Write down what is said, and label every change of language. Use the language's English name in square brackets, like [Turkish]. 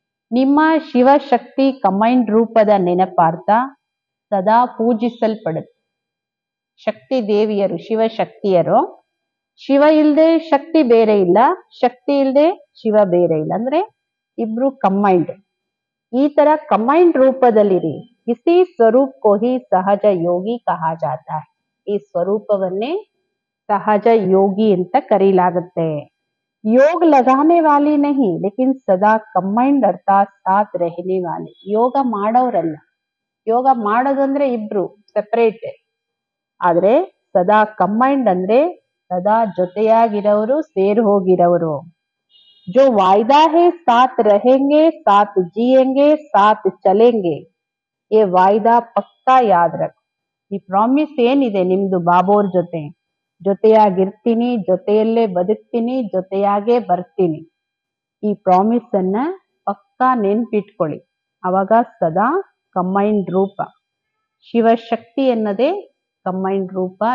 [Kannada] ನಿಮ್ಮ ಶಿವಶಕ್ತಿ ಕಂಬೈಂಡ್ ರೂಪದ ನೆನಪಾರ್ಥ ಸದಾ ಪೂಜಿಸಲ್ಪಡುತ್ತೆ। ಶಕ್ತಿ ದೇವಿಯರು ಶಿವಶಕ್ತಿಯರು, ಶಿವ ಇಲ್ದೆ ಶಕ್ತಿ ಬೇರೆ ಇಲ್ಲ, ಶಕ್ತಿ ಇಲ್ದೆ ಶಿವ ಬೇರೆ ಇಲ್ಲ, ಅಂದ್ರೆ ಇಬ್ರು ಕಂಬೈಂಡ್। ಈ ತರ ಕಂಬೈಂಡ್ ರೂಪದಲ್ಲಿರಿ। [Hindi] ಇಸಿ ಸ್ವರೂಪ ಕೋ ಹಿ ಸಹಜ ಯೋಗಿ ಕಹಾ ಜಾತಾ ಹೈ, [Kannada] ಈ ಸ್ವರೂಪವನ್ನೇ ಸಹಜ ಯೋಗಿ ಅಂತ ಕರೀಲಾಗುತ್ತೆ। [Hindi] योग लगाने वाली नहीं लेकिन सदा कंबाइंड अर्थात साथ रहने वाले। [Kannada] ಯೋಗ ಮಾಡೋರಲ್ಲ, ಯೋಗ ಮಾಡೋದಂದ್ರೆ ಇಬ್ರು ಸೆಪರೇಟ್, ಆದ್ರೆ ಸದಾ ಕಂಬೈಂಡ್ ಅಂದ್ರೆ ಸದಾ ಜೊತೆಯಾಗಿರೋರು, ಸೇರ್ ಹೋಗಿರೋರು। [Hindi] जो वायदा है साथ रहेंगे, साथ जिएंगे, साथ चलेंगे, ये वायदा पक्का याद रखो। [Kannada] ಈ ಪ್ರಾಮಿಸ್ ಏನಿದೆ ನಿಮ್ದು ಬಾಬೋರ್ ಜೊತೆ, ಜೊತೆಯಾಗಿರ್ತೀನಿ, ಜೊತೆಯಲ್ಲೇ ಬದುಕ್ತೀನಿ, ಜೊತೆಯಾಗೇ ಬರ್ತೀನಿ, ಈ ಪ್ರಾಮಿಸ್ ಅನ್ನ ಪಕ್ಕಾ ನೆನ್ಪಿಟ್ಕೊಳ್ಳಿ। ಅವಾಗ ಸದಾ ಕಂಬೈಂಡ್ ರೂಪ, ಶಿವಶಕ್ತಿ ಅನ್ನೋದೇ ಕಂಬೈಂಡ್ ರೂಪ।